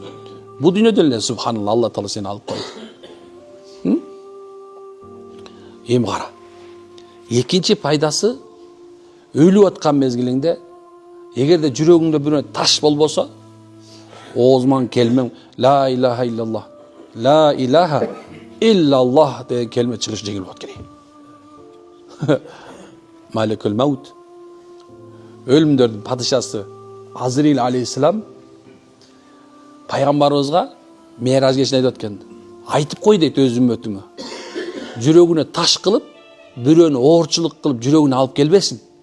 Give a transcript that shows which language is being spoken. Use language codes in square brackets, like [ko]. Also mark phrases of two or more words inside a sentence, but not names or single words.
[ky] Бул дүйнөдө эле субханалла, Алла таала сени алып койду. Эми кара. Экинчи пайдасы, өлүп аткан мезгилиңде эгерде жүрөгүңдө бир таш болбосо, оозуман келмең [ar] لا إله إلا الله لا إله إلا الله [ky] деген келме чыгыш жеңил болот керек. [ar] ملك الموت, [ky] өлүмдөрдүн падышасы Азраил алейхиссалам пайгамбарыбызга Меираж кечинде айтып аткан. Айтып кой дейт өз үммөтүңө. Жүрөгүнө таш кылып, бирөөнү оорчулук кылып жүрөгүнө алып келбесин.